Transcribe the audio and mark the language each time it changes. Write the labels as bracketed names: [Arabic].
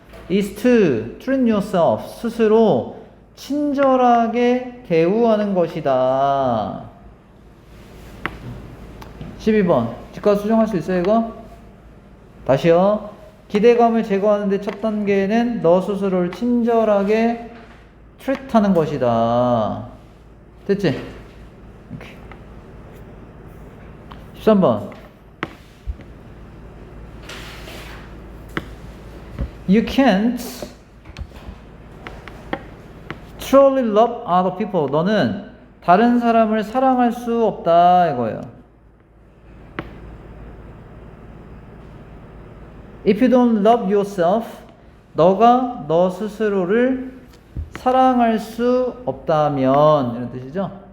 [English] is to treat yourself [Korean] 스스로 친절하게 대우하는 것이다. 12번 직각 수정할 수 있어요 이거? 다시요. 기대감을 제거하는데 첫 단계는 너 스스로를 친절하게 트릿하는 것이다. 됐지? 오케이. [English] 13번 You can't truly love other people. [Korean] 너는 다른 사람을 사랑할 수 없다 이거예요. [English] If you don't love yourself, [Korean] 너가 너 스스로를 사랑할 수 없다면 이런 뜻이죠.